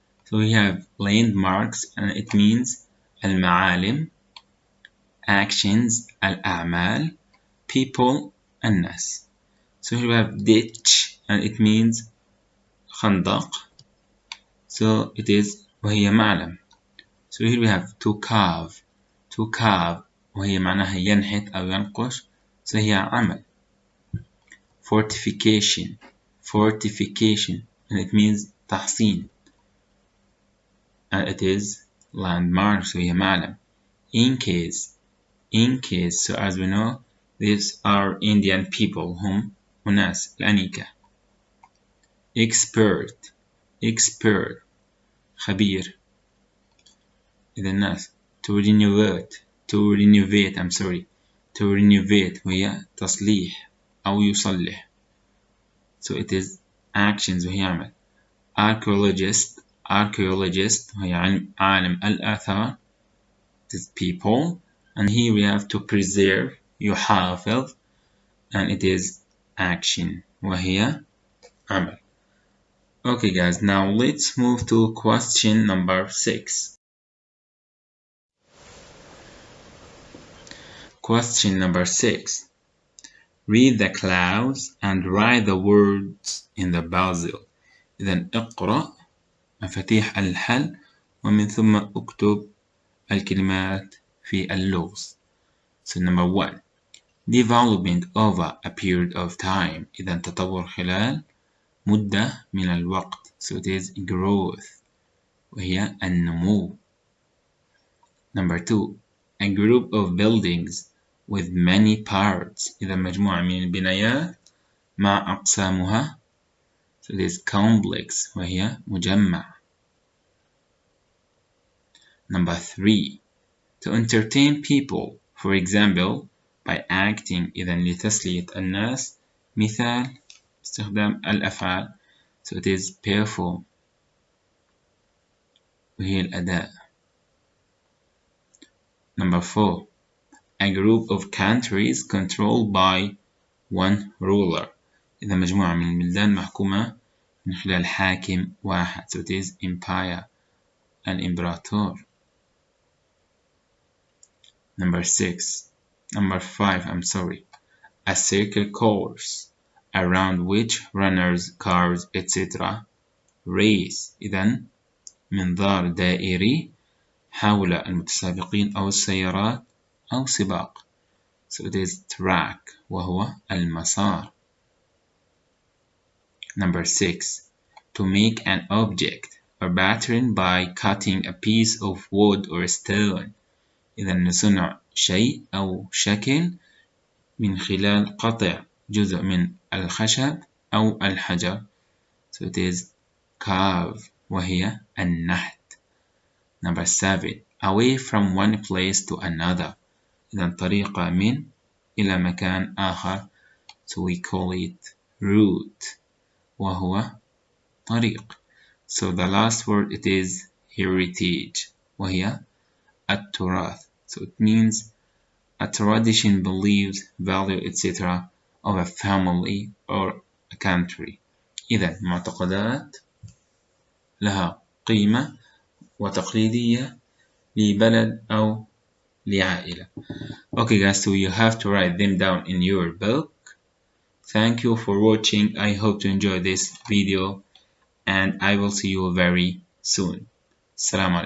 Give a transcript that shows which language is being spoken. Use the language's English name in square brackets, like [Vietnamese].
[English] So we have landmarks and it means المعالم, actions الأعمال, people الناس. So here we have ditch and it means خندق. So it is [Arabic] وهي معلم. [English] So here we have to carve [Arabic] وهي معناها ينحت أو ينقش. [English] So [Arabic] هي عمل. [English] Fortification and it means تحصين. And it is landmark. [Arabic] So هي معلم. [English] In case. So as we know, these are Indian people [Arabic] هم أناس الأنيكة. [English] Expert خبير. [Arabic] إذا الناس [English] to renovate [Arabic] وهي تصليح أو يصلح. [English] So it is actions [Arabic] وهي عمل. Archaeologist وهي عالم الآثار. [English] It is people. And here we have to preserve يحافظ and it is action [Arabic] وهي عمل. [English] Okay guys, now let's move to question number 6. Question number 6. Read the clouds and write the words in the puzzle. [Arabic] إذن اقرأ مفاتيح الحل ومن ثم اكتب الكلمات في اللغز. [English] So number 1. Development over a period of time. [Arabic] إذن تطور خلال مدة من الوقت. [English] So it is growth [Arabic] وهي النمو. [English] Number 2. A group of buildings with many parts. [Arabic] إذا مجموعة من البنايات مع أقسامها. [English] So it is complex [Arabic] وهي مجمع. [English] Number 3. To entertain people. For example, by acting. [Arabic] إذا لتسلية الناس. مثال استخدام الأفعال. [English] so it is perform [Arabic] وهي الأداء. [English] Number 4. A group of countries controlled by one ruler. [Arabic] إذا مجموعة من البلدان محكومة من خلال حاكم واحد. [English] so it is empire الإمبراطور. Number 5, I'm sorry. A circle course around which runners, cars, etc. race. [Arabic] إذن منظار دائري حول المتسابقين أو السيارات أو سباق. [English] so it is track [Arabic] وهو المسار. [English] Number 6. To make an object or pattern by cutting a piece of wood or stone. [Arabic] إذا نصنع شيء أو شكل من خلال قطع جزء من الخشب أو الحجر. [English] so it is carve [Arabic] وهي النحت. [English] Number 7. Away from one place to another. [Arabic] إذا طريقة من إلى مكان آخر. [English] so we call it route [Arabic] وهو طريق. [English] so the last word it is heritage [Arabic] وهي التراث. [English] so it means a tradition, beliefs, value, etc. of a family or a country. [Arabic] إذا معتقدات لها قيمة وتقليدية لبلد أو لعائلة. [English] Okay guys, so you have to write them down in your book. Thank you for watching. I hope to enjoy this video and I will see you very soon. Assalamu alaikum.